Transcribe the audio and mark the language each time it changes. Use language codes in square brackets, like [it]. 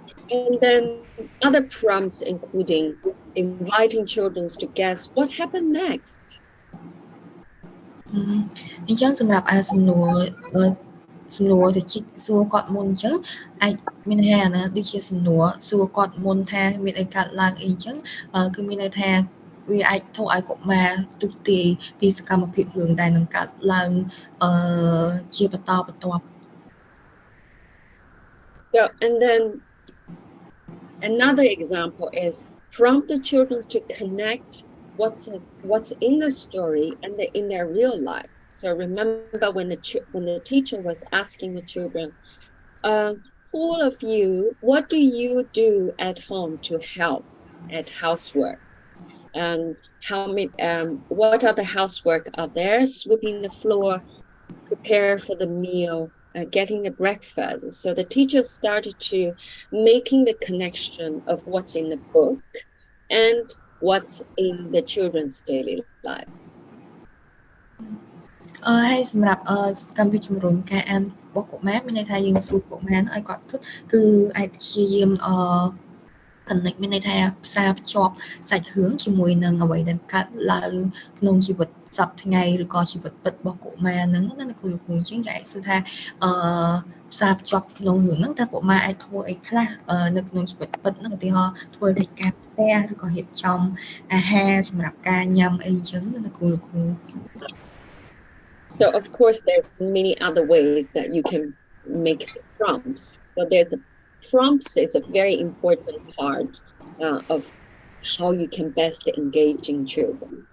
[en] And then other prompts including inviting children to guess what happened next. [km] អញ្ចឹងសម្រាប់សំណួរទៅសួរគាត់មុនអញ្ចឹងអាចមានន័យថាណាដូចជាសំណួរសួរគាត់មុនថាមានអីកើតឡើងអីអញ្ចឹងគឺមានន័យថាវាអាចធ្វើឲ្យកុមារទុកទាយពីសកម្មភាពរឿងដែលនឹងកើតឡើងជាបន្តបន្ទាប់ [en] So and then another example is prompt the children to connect what's in the story and in their real life. So remember when the teacher was asking the children, all of you, what do you do at home to help at housework? And what are the housework out there? Sweeping the floor, prepare for the meal, getting the breakfast. So the teacher started to making the connection of what's in the book and what's in the children's daily life. [km] ហើយសម្រាប់កម្មវិធីជំរុញការអានរបស់កុមារមានន័យថាយើងសួរកុមារឲ្យគាត់គឺអាចព្យាយាមconnect មានន័យថាផ្សារភ្ជាប់សាច់រឿងជាមួយនឹងអ្វីដែលកើតឡើងក្នុងជីវិតសប្តាហ៍ថ្ងៃឬក៏ជីវិតពិតរបស់កុមារហ្នឹងណាគ្រូអញ្ចឹងគេអាចសួរថាផ្សារភ្ជាប់ក្នុងរឿងហ្នឹងតើកុមារអាចធ្វើអីខ្លះនៅក្នុងជីវិតពិតហ្នឹងឧទាហរណ៍ធ្វើកិច្ចការផ្ទះឬក៏រៀបចំអាហារសម្រាប់ការញ៉ាំអីអញ្ចឹងណាគ្រូ [en] So of course there's many other ways that you can make prompts. So there's the prompts is a very important part of how you can best engage in children.